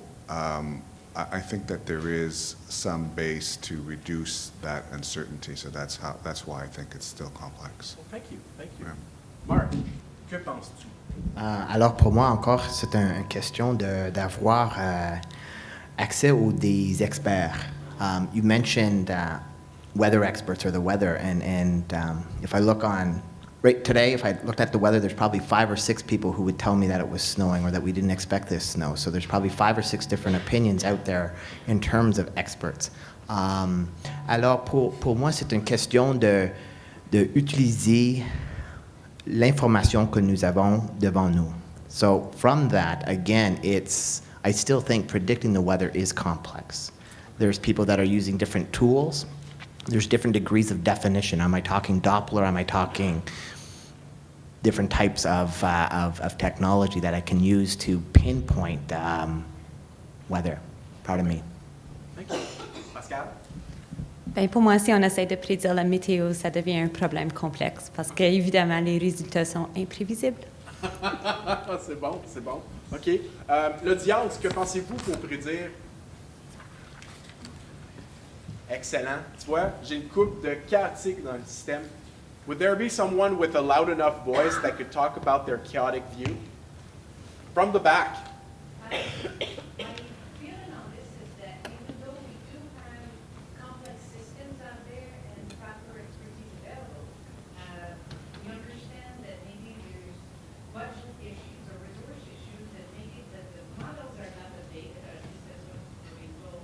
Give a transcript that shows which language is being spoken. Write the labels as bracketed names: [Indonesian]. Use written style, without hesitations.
[English] I think that there is some base to reduce that uncertainty, so that's why I think it's still complex. Well, thank you. Yeah. [French] Marc, que penses-tu? Alors pour moi encore, c'est une question d'avoir accès aux des experts. [English] You mentioned weather experts or the weather, and if I look on right today, if I looked at the weather, there's probably 5 or 6 people who would tell me that it was snowing or that we didn't expect this snow. So there's probably 5 or 6 different opinions out there in terms of experts. Alors pour moi, c'est une question de utiliser l'information que nous avons devant nous. So from that, again, I still think predicting the weather is complex. There's people that are using different tools. There's different degrees of definition. Am I talking Doppler? Am I talking different types of technology that I can use to pinpoint weather? Pardon me. Thank you. Pascal? [French] Ben, pour moi, si on essaie de prédire la météo, ça devient un problème complexe parce qu'évidemment, les résultats sont imprévisibles. C'est bon, c'est bon. OK. L'audience, que pensez-vous pour prédire? Excellent. Tu vois, j'ai une coupe de chaotique dans le système. [English] Would there be someone with a loud enough voice that could talk about their chaotic view? From the back. My feeling on this is that even though we do have complex systems out there and proper expertise available, we understand that maybe there's budget issues or resource issues that make it that the models are not updated, or at least that's what's being told.